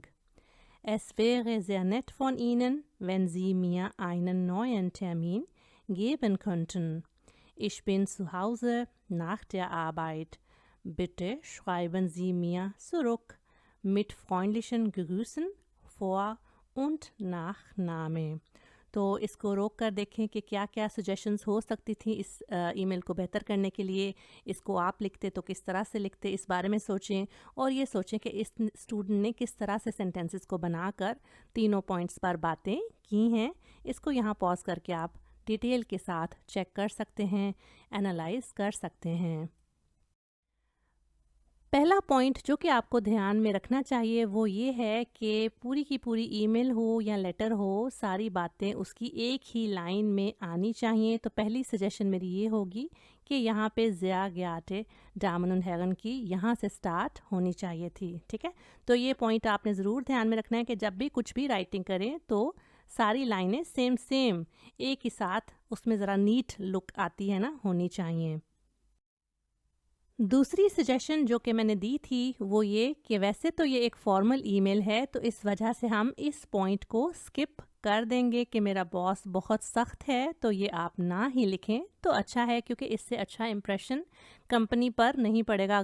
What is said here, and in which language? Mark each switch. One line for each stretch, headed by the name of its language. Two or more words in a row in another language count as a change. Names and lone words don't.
German: Es wäre sehr nett von Ihnen, wenn Sie mir einen neuen Termin geben könnten. Ich bin zu Hause nach der Arbeit. Bitte schreiben Sie mir zurück. Mit freundlichen Grüßen, Vor- und Nachname।
Hindi: तो इसको रोक कर देखें कि क्या क्या सजेशंस हो सकती थी इस ईमेल को बेहतर करने के लिए। इसको आप लिखते तो किस तरह से लिखते, इस बारे में सोचें और ये सोचें कि इस स्टूडेंट ने किस तरह से सेंटेंसेस को बनाकर तीनों पॉइंट्स पर बातें की हैं। इसको यहाँ पॉज करके आप डिटेल के साथ चेक कर सकते हैं, एनालाइज कर सकते हैं। पहला पॉइंट जो कि आपको ध्यान में रखना चाहिए वो ये है कि पूरी की पूरी ईमेल हो या लेटर हो, सारी बातें उसकी एक ही लाइन में आनी चाहिए। तो पहली सजेशन मेरी ये होगी कि यहाँ पे
German: sehr geehrte Damen und Herren
Hindi: की यहाँ से स्टार्ट होनी चाहिए थी, ठीक है। तो ये पॉइंट आपने ज़रूर ध्यान में रखना है कि जब भी कुछ भी राइटिंग करें तो सारी लाइनें सेम एक ही साथ उसमें ज़रा
English: neat look
Hindi: आती है ना, होनी चाहिए। दूसरी सजेशन जो कि मैंने दी थी वो ये कि वैसे तो ये एक
English: formal email
Hindi: है, तो इस वजह से हम इस पॉइंट को स्किप कर देंगे कि मेरा बॉस बहुत सख्त है, तो ये आप ना ही लिखें तो अच्छा है, क्योंकि इससे अच्छा
English: impression company
Hindi: पर नहीं पड़ेगा।